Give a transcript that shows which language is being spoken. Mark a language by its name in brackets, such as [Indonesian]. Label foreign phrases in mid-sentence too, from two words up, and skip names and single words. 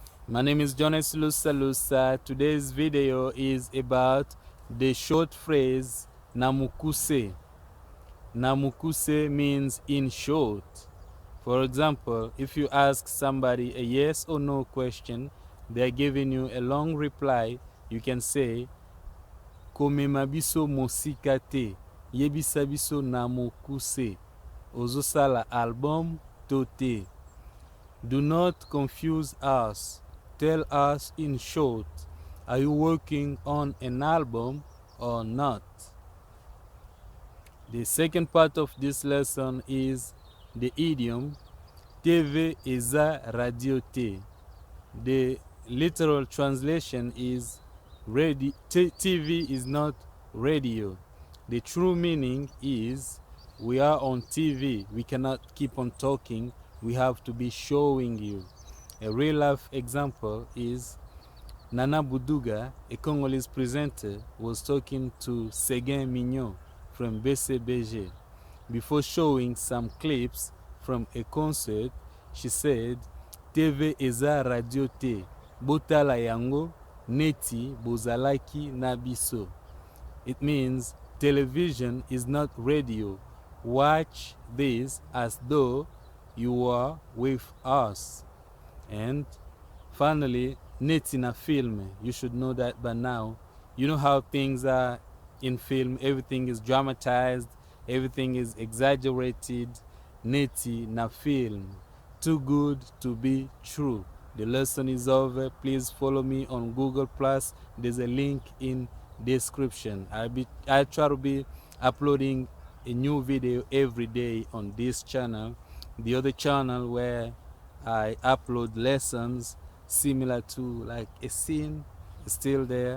[English] My name is Jones Lusa Lusa. Today's video is about the short phrase mukuse. Mukuse means in short. For example, if you ask somebody a yes or no question, they're giving you a long reply, you can say [Lingala] mema biso mosika te, Yebisa biso mokuse, sala album to te. [English] Do not confuse us. Tell us in short, are you working on an album or not? The second part of this lesson is the idiom [Lingala] TV eza radio te. [English] The literal translation is TV is not radio. The true meaning is we are on TV. We cannot keep on talking. We have to be showing you. A real life example is Nana Buduga, a Congolese presenter, was talking to Seguin Mignon from BCBG. Before showing some clips from a concert, she said, [Lingala] TV eza radio te, botala yango, Neti, bozalaki na biso. [English] It means television is not radio. Watch this as though you are with us. And finally, [Lingala] Neti na film. [English] You should know that by now. You know how things are in film. Everything is dramatized. Everything is exaggerated. [Lingala] Neti na film. [English] Too good to be true. The lesson is over. Please follow me on Google+. There's a link in description. I try to be uploading a new video every day on this channel. The other channel where I upload lessons similar to like a scene is still there.